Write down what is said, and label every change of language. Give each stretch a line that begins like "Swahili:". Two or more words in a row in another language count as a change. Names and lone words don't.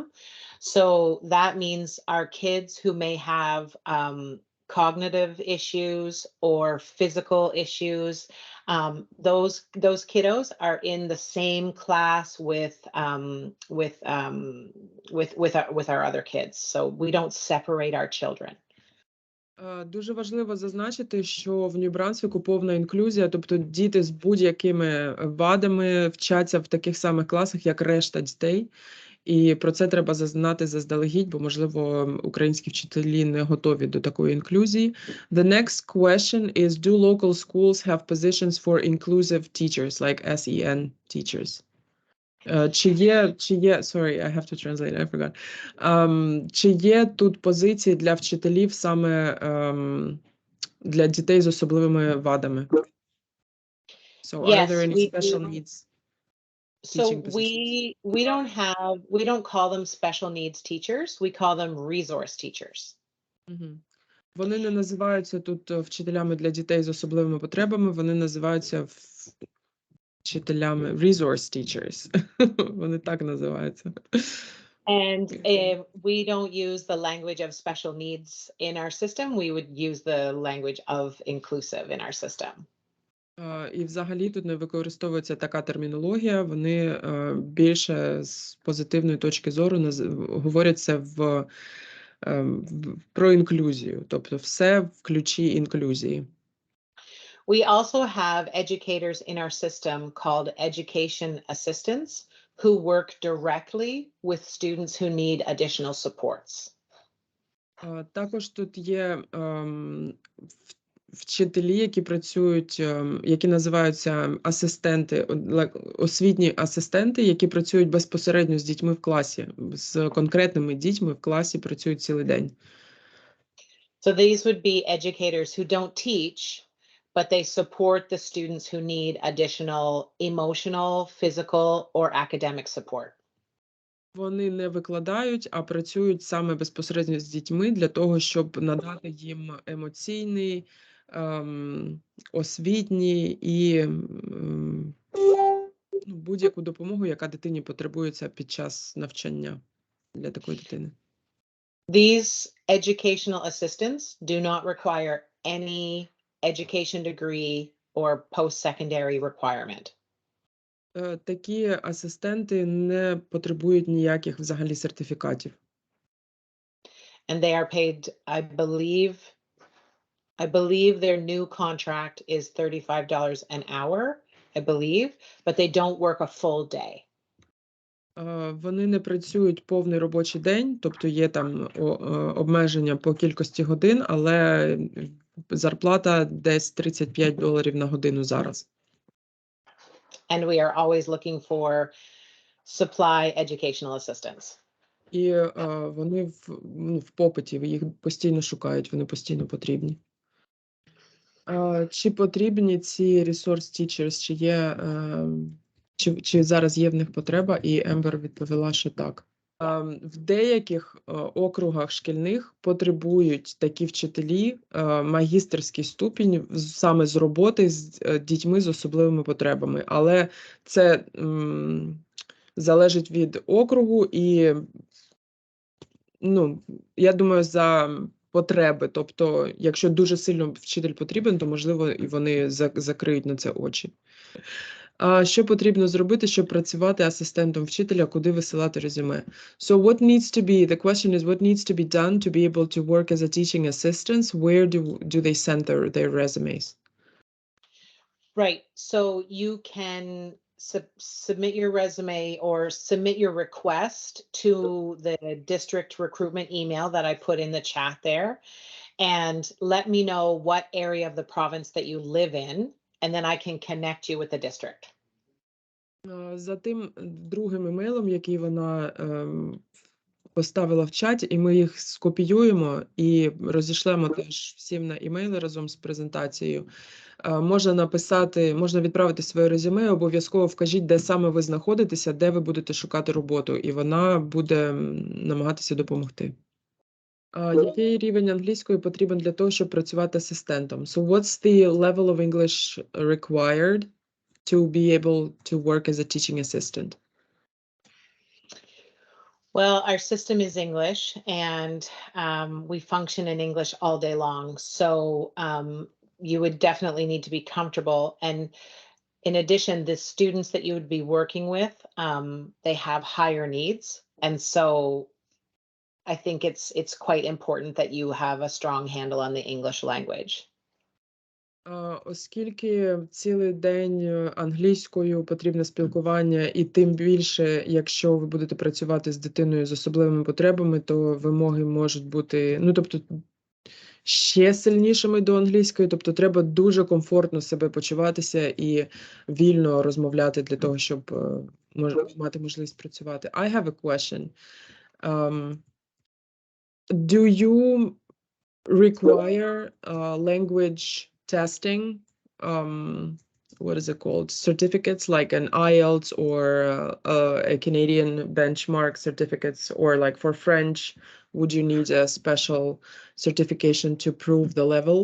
English: So that means our kids who may have cognitive issues or physical issues, those kiddos are in the same class with our other kids. So we don't separate our children.
Ukrainian: Дуже важливо зазначити, що в Нью Брансвіку повна інклюзія, тобто діти з будь-якими вадами вчаться в таких самих класах, як решта дітей. І про це треба знати заздалегідь, бо, можливо, українські вчителі не готові до такої інклюзії.
English: The next question is, do local schools have positions for inclusive teachers, like SEN teachers?
Ukrainian: Чи є,
English: sorry, I have to translate, I forgot.
Ukrainian: Чи є тут позиції для вчителів саме для дітей з особливими вадами?
English: So are there any special needs? So we don't call them special needs teachers, we call them resource teachers.
Ukrainian: Вони не називаються тут вчителями для дітей з особливими потребами, вони називаються вчителями
English: resource teachers.
Ukrainian: Вони так називаються.
English: And if we don't use the language of special needs in our system, we would use the language of inclusive in our system.
Ukrainian: І взагалі тут не використовується така термінологія, вони більше з позитивної точки зору говорять це про інклюзію, тобто все в ключі інклюзії.
English: We also have educators in our system called education assistants who work directly with students who need additional supports.
Ukrainian: Також тут є вчителі, які працюють, які називаються асистенти, освітні асистенти, які працюють безпосередньо з дітьми в класі, з конкретними дітьми в класі працюють цілий день.
English: So these would be educators who don't teach, but they support the students who need additional emotional, physical, or academic support.
Ukrainian: Вони не викладають, а працюють саме безпосередньо з дітьми для того, щоб надати їм емоційний, освітній і будь-яку допомогу, яка дитині потребується під час навчання для такої дитини.
English: These educational assistants do not require any education degree or post-secondary requirement.
Ukrainian: Такі асистенти не потребують ніяких взагалі сертифікатів.
English: And they are paid, I believe their new contract is $35 an hour, I believe, but they don't work a full day.
Ukrainian: Вони не працюють повний робочий день, тобто є там обмеження по кількості годин, але зарплата десь $35 на годину зараз.
English: And we are always looking for supply educational assistants.
Ukrainian: І вони в попиті, їх постійно шукають, вони постійно потрібні. Чи потрібні ці
English: resource teachers,
Ukrainian: чи є, чи зараз є в них потреба? І Ембер відповіла, що так. В деяких округах шкільних потребують такі вчителі магістерський ступінь саме з роботи з дітьми з особливими потребами. Але це залежить від округу і, я думаю, за потреби. Тобто, якщо дуже сильно вчитель потрібен, то, можливо, і вони закриють на це очі. Що потрібно зробити, щоб працювати асистентом вчителя, куди висилати резюме?
English: So what needs to be, the question is what needs to be done to be able to work as a teaching assistant? Where do they send their resumes? Right, so you can submit your resume or submit your request to the district recruitment email that I put in the chat there, and let me know what area of the province that you live in, and then I can connect you with the district.
Ukrainian: За тим другим емейлом, який вона поставила в чаті, і ми їх скопіюємо і розішлемо теж всім на імейли разом з презентацією. Можна відправити своє резюме, обов'язково вкажіть, де саме ви знаходитеся, де ви будете шукати роботу, і вона буде намагатися допомогти. Який рівень англійської потрібен для того, щоб працювати асистентом?
English: So what's the level of English required to be able to work as a teaching assistant? Well, our system is English, and we function in English all day long. So you would definitely need to be comfortable. And in addition, the students that you would be working with, they have higher needs. And so I think it's quite important that you have a strong handle on the English language.
Ukrainian: Оскільки цілий день англійською потрібне спілкування, і тим більше, якщо ви будете працювати з дитиною з особливими потребами, то вимоги можуть бути, тобто, ще сильнішими до англійської, тобто треба дуже комфортно себе почуватися і вільно розмовляти для того, щоб мати можливість працювати.
English: I have a question. Do you require language testing, what is it called, certificates like an IELTS or a Canadian benchmark certificates, or like for French, would you need a special certification to prove the level?